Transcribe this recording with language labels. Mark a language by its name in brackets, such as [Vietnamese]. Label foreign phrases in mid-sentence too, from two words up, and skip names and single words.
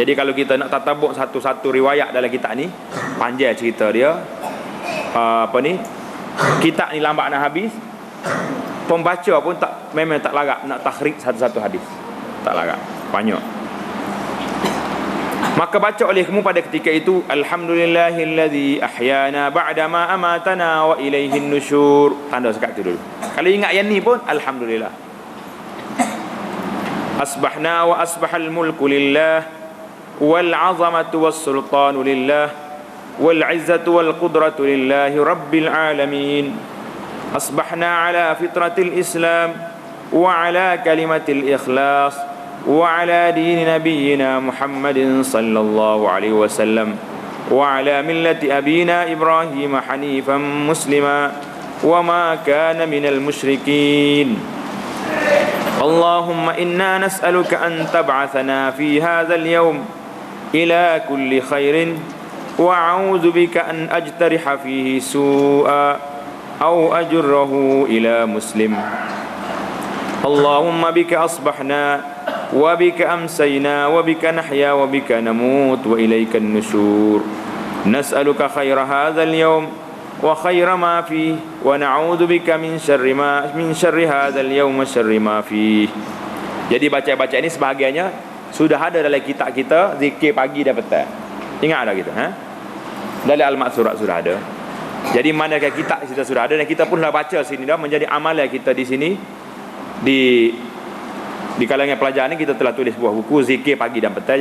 [Malay] Jadi kalau kita nak tatabuk satu-satu riwayat dalam kitab ni, panjang cerita dia. Kitab ni lambat nak habis. Pembaca pun memang tak larat nak takhrik satu-satu hadis. Tak larat, banyak. Maka baca olehmu pada ketika itu, [Arabic] الحمد لله الذي أحيانا بعد ما أماتنا وإليه النشور. [Malay] Tanda sekat tu dulu. Kalau ingat yang ni pun alhamdulillah. [Arabic] أصبحنا وأصبح الملك لله والعظمة والسلطان لله والعزة والقدرة لله رب العالمين. أصبحنا على فطرة الإسلام وعلى كلمة الإخلاص وعلى دين نبينا محمد صلى الله عليه وسلم وعلى ملة أبينا إبراهيم حنيفا مسلما وما كان من المشركين. اللهم إنا نسألك أن تبعثنا في هذا اليوم إلى كل خير وأعوذ بك أن أجترح فيه سوءا أو أجره إلى مسلم. اللهم بك أصبحنا وبك أمسينا وبك نحيا وبك نموت وإليك النشور. نسألك خير هذا اليوم وخير ما فيه ونعوذ بك من شر هذا اليوم وشر ما فيه. [Malay] Jadi baca-baca ini sebahagiannya sudah ada dalam kitab kita zikir pagi dan petang. Ingat ada kita, dalam Al-Ma'surat sudah ada. Jadi manakah kitab kita sudah ada dan kita pun dah baca sini dah, menjadi amalan kita di sini di kalangan pelajar ni kita telah tulis sebuah buku zikir pagi dan petang.